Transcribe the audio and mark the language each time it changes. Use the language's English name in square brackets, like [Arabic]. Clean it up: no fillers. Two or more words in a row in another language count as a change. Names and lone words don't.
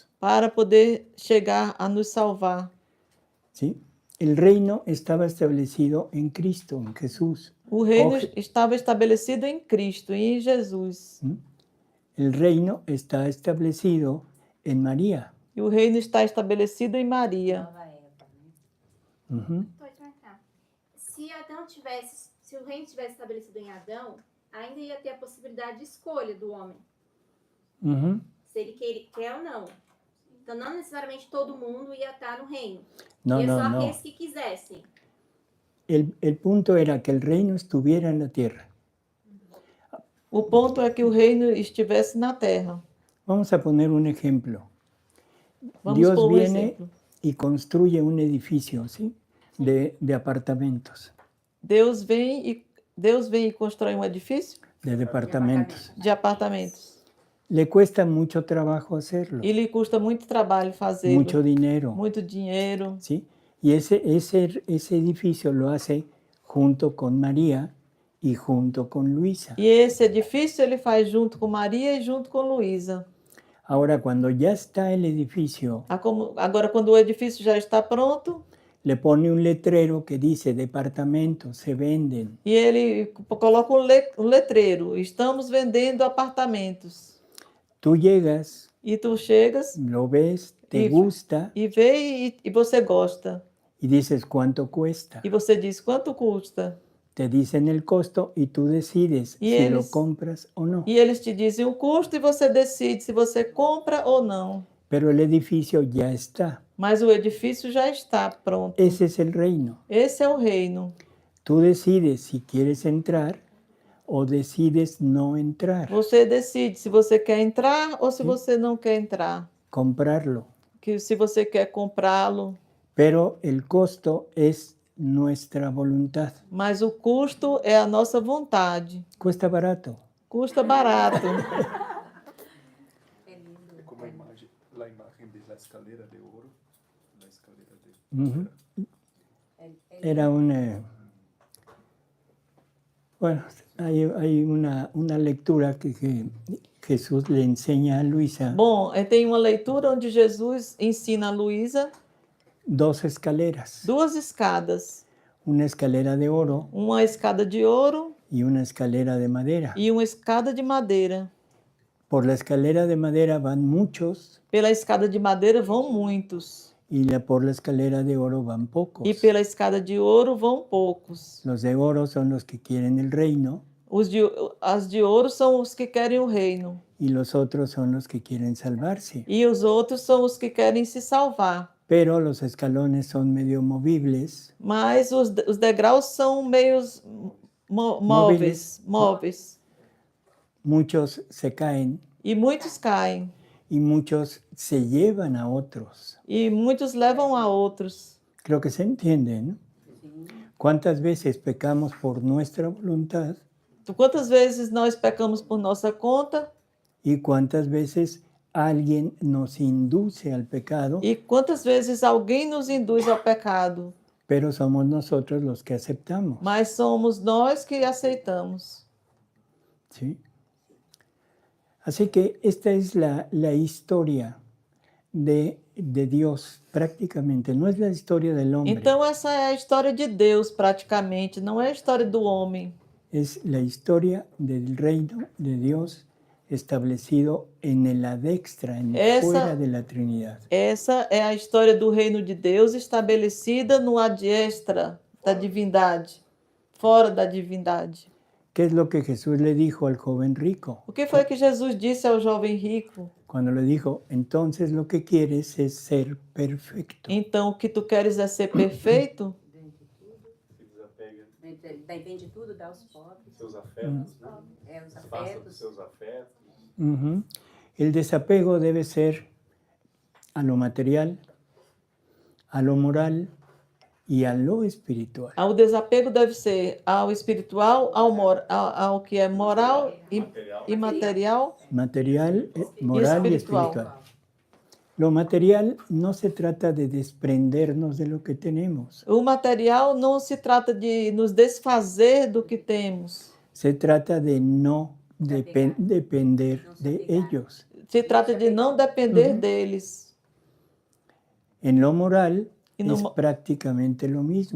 [Portuguese] para poder chegar a nos salvar. [Spanish] ¿Sí? El reino estaba establecido en Cristo, en Jesús. [Portuguese] O reino Oje- estava estabelecido em Cristo e em Jesus. [Spanish] El reino está establecido en María. [Portuguese] E o reino está estabelecido em Maria. Nova Eva, né? Ujú. Pode marcar. Se o reino tivesse estabelecido em Adão, ainda ia ter a possibilidade de escolha do homem, Ujú. se ele quer ou não. Então, não necessariamente todo mundo ia estar no reino. [Spanish] No, [Portuguese] ia [Spanish] no, [Portuguese] só [Spanish] no. [Portuguese] aqueles que quisessem. [Spanish] El punto era que el reino estuviera en la tierra. [Portuguese] O ponto é que o reino estivesse na terra. [Spanish] Vamos a poner un ejemplo. [Portuguese] Vamos [Spanish] Dios [Portuguese] por um [Spanish] viene [Portuguese] exemplo. [Spanish] y construye un edificio, ¿sí? De apartamentos, [Portuguese] Deus vem e constrói um edifício [Spanish] de departamentos. [Portuguese] de apartamentos. [Spanish] Le cuesta mucho trabajo hacerlo, [Portuguese] E lhe custa muito trabalho fazê-lo, [Spanish] mucho dinero, [Portuguese] muito dinheiro. [Spanish] ¿sí? Y ese edificio lo hace junto con María y junto con Luisa. [Portuguese] E esse edifício ele faz junto com Maria e junto com Luísa. [Spanish] Ahora, cuando ya está el edificio, [Portuguese] Agora, quando o edifício já está pronto, [Spanish] le pone un letrero que dice departamentos se venden. [Portuguese] e ele coloca um letreiro: estamos vendendo apartamentos. [Spanish] Tú llegas, [Portuguese] E tu chegas [Spanish] lo ves, te Y- gusta [Portuguese] e vê e você gosta. [Spanish] y dices cuánto cuesta. [Portuguese] E você diz quanto custa. [Spanish] Te dicen el costo y tú decides Y si lo ellos- compras o no. [Portuguese] E eles te dizem o custo e você decide se você compra ou não. [Spanish] Pero el edificio ya está. [Portuguese] Mas o edifício já está pronto. [Spanish] Ese es el reino. [Portuguese] Esse é o reino. [Spanish] Tú decides si quieres entrar o decides no entrar, [Portuguese] Você decide se você quer entrar ou se você não quer entrar. [Spanish] comprarlo. [Portuguese] Que se você quer comprá-lo. [Spanish] Pero el costo es nuestra voluntad. [Portuguese] Mas o custo é a nossa vontade. [Spanish] Cuesta barato. [Portuguese] Custa barato. É lindo. [Spanish] Como a imagen de la escalera de oro. La escalera de Ujú. [Portuguese] É [Spanish] Era bueno, hay una lectura que Jesús le enseña a Luisa, [Portuguese] Bom, tem uma leitura onde Jesus ensina a Luísa [Spanish] 2 escaleras, [Portuguese] 2 escadas. [Spanish] una escalera de oro [Portuguese] Uma escada de ouro [Spanish] y una escalera de madera. [Portuguese] e uma escada de madeira. [Spanish] Por la escalera de madera van muchos [Portuguese] Pela escada de madeira vão muitos. [Spanish] y por la escalera de oro van pocos. [Portuguese] E pela escada de ouro vão poucos. [Spanish] Los de oro son los que quieren el reino [Portuguese] As de ouro são os que querem o reino. [Spanish] y los otros son los que quieren salvarse. [Portuguese] E os outros são os que querem se salvar. [Spanish] Pero los escalones son medio movibles [Portuguese] Mas os degraus são meios móveis. [Spanish] muchos se caen [Portuguese] E muitos caem. [Spanish] y muchos se llevan a otros. [Portuguese] E muitos levam a outros. [Spanish] Creo que se entiende, ¿no? ¿Cuántas veces pecamos por nuestra voluntad [Portuguese] Quantas vezes nós pecamos por nossa conta? [Spanish] y cuántas veces alguien nos induce al pecado, [Portuguese] E quantas vezes alguém nos induz ao pecado? [Spanish] pero somos nosotros los que aceptamos? [Portuguese] Mas somos nós que aceitamos. [Spanish] ¿Sí? Así que esta es la historia de Dios prácticamente, no es la historia del hombre, [Portuguese] Então essa é a história de Deus praticamente, não é a história do homem. [Spanish] es la historia del reino de Dios establecido en el adextra, fuera de la Trinidad. [Portuguese] Essa é a história do reino de Deus estabelecida no adextra da divindade, fora da divindade. [Spanish] ¿Qué es lo que Jesús le dijo al joven rico? [Portuguese] O que foi que Jesus disse ao jovem rico? [Spanish] Cuando le dijo, entonces lo que quieres es ser perfecto. [Portuguese] Então, o que tu queres é ser perfeito? Se desapega Daí vende tudo, dá aos pobres. dos seus afetos, né? É, os Se afasta dos afetos. seus afetos. Ujú. [Spanish] El desapego debe ser a lo material, a lo moral y a lo espiritual. [Portuguese] O desapego deve ser ao espiritual, ao que é moral e material. [Spanish] Material, moral y espiritual. Lo material no se trata de desprendernos de lo que tenemos. [Portuguese] O material não se trata de nos desfazer do que temos. [Spanish] Se trata de no depender de ellos. [Portuguese] Se trata de não depender deles. [Spanish] En lo moral [Portuguese] E no [Spanish] es mo- prácticamente lo mismo.